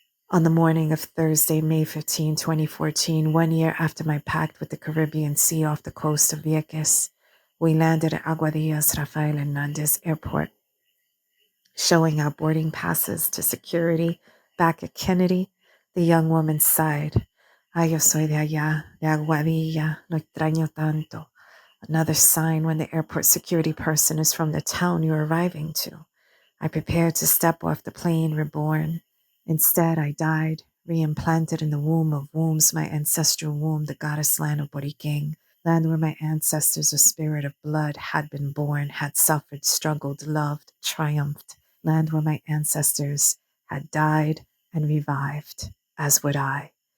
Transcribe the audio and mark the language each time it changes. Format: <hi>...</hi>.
<en>On the morning of Thursday, May 15, 2014, 1 year after my pact with the Caribbean Sea off the coast of Vieques, we landed at Aguadillas Rafael Hernández Airport, showing our boarding passes to security. Back at Kennedy, the young woman sighed.</en> <es>Ay, yo soy de allá, de Aguadilla, no extraño tanto.</es> <en>Another sign when the airport security person is from the town you're arriving to. I prepared to step off the plane reborn. Instead, I died, reimplanted in the womb of wombs, my ancestral womb, the goddess land of Boriken, land where my ancestors, a spirit of blood, had been born, had suffered, struggled, loved, triumphed, land where my ancestors had died and revived, as would I.</en>